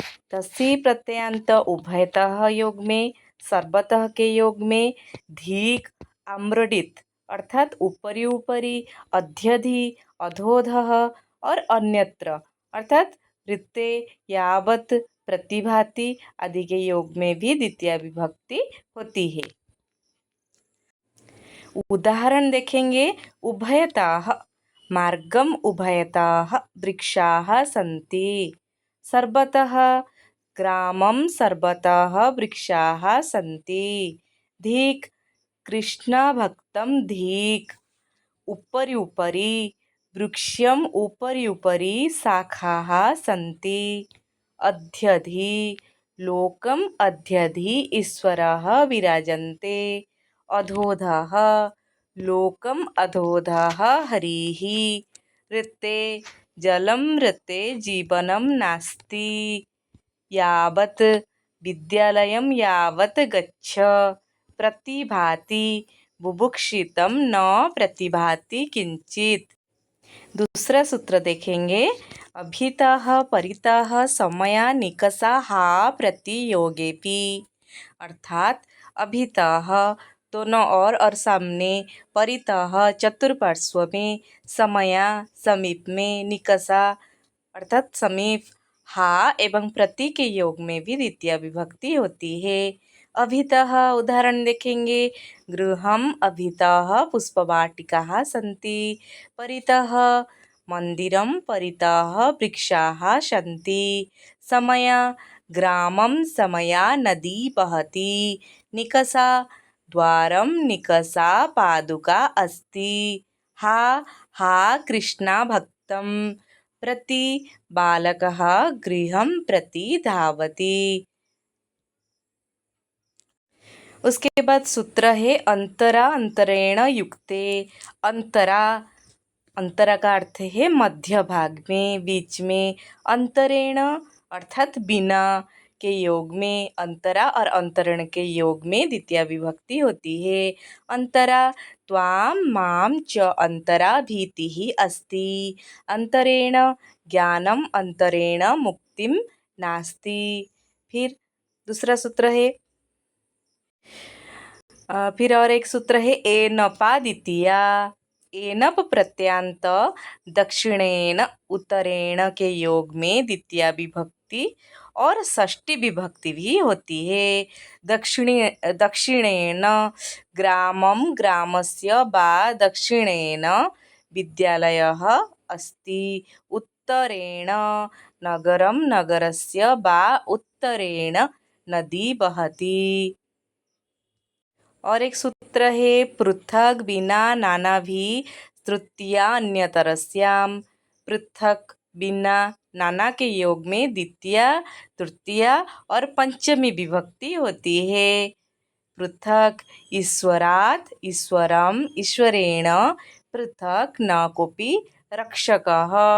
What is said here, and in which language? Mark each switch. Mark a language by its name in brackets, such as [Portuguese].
[Hindi] तस्य प्रत्ययान्त उभयतः योग में, सर्वतः के योग में, धीक आम्रडित अर्थात ऊपरी ऊपरी, अध्यधि अधोधः और अन्यत्र अर्थात रित्ते यावत प्रतिभाति आदि के योग में भी द्वितीय विभक्ति होती है। उदाहरण देखेंगे। [Sanskrit] उभयताः मार्गम उभयताः वृक्षाः सन्ति। सर्वतः ग्रामं सर्वतः वृक्षाः सन्ति। धीक कृष्णभक्तं धीक उपरि उपरि वृक्षम् उपरि उपरि शाखाः सन्ति। अध्यधि लोकम् अध्यधि ईश्वरः विराजन्ते। अधोधः लोकम् अधोधः हरिः। ऋते जलं ऋते जीवनं नास्ति। यावत् विद्यालयं यावत् गच्छ। प्रतिभाति बुभुक्षितं न प्रतिभाति किंचित। [Hindi] दूसरा सूत्र देखेंगे। [Sanskrit] अभितः परितः समया निकषा हा प्रतियोगेपि [Hindi] अर्थात अभितः दोनों ओर और सामने, परितः चतुर्पार्श्व में, समया समीप में, निकषा अर्थात समीप, हा एवं प्रति के योग में भी द्वितीय विभक्ति होती है। अभितः उदाहरण देखेंगे। [Sanskrit] गृहम् अभितः पुष्पवाटिकाः सन्ति। परितः मंदिरं परितः वृक्षाः सन्ति। समया ग्रामं समया नदी बहति। निकषा द्वारं निकषा पादुका अस्ति। हा कृष्णा भक्तं। प्रति बालकः गृहं प्रति धावति। [Hindi] उसके बाद सूत्र है [Sanskrit] अंतरा अंतरेण युक्ते। [Hindi] अंतरा अंतरा का अर्थ है मध्य भाग में, बीच में। अंतरेण अर्थात बिना के योग में, अंतरा और अंतरण के योग में द्वितीय विभक्ति होती है। [Sanskrit] अंतरा त्वां मां च अंतरा भीतिः अस्ति। अंतरेण ज्ञानम अंतरेण मुक्तिम नास्ति। [Hindi] फिर दूसरा सूत्र है फिर और एक सूत्र है [Sanskrit] एनपा द्वितीया। [Hindi] एनप प्रत्यांत दक्षिणेन उत्तरेण के योग में द्वितीय विभक्ति और षष्ठी विभक्ति भी होती है। [Sanskrit] दक्षिणेन ग्रामं ग्रामस्य वा दक्षिणेन विद्यालयः अस्ति। उत्तरेण नगरं नगरस्य वा उत्तरेण नदी बहति। [Hindi] और एक सूत्र है [Sanskrit] पृथक बिना नाना भी तृतीया अन्यतरस्याम। [Hindi] पृथक बिना नाना के योग में द्वितीय, तृतीया और पंचमी विभक्ति होती है। [Sanskrit] पृथक ईश्वरात् ईश्वरम् ईश्वरेण पृथक न कोऽपि रक्षकः।